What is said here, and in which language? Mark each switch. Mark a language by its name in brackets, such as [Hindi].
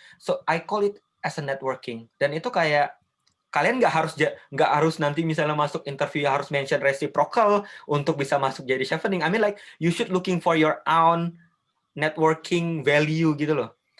[English] So I call it as a networking. [Indonesian] Dan itu kayak kalian nggak harus nanti misalnya masuk interview harus mention reciprocal untuk bisa masuk jadi chevening. [English] I mean like you should looking for your own networking value gitu loh.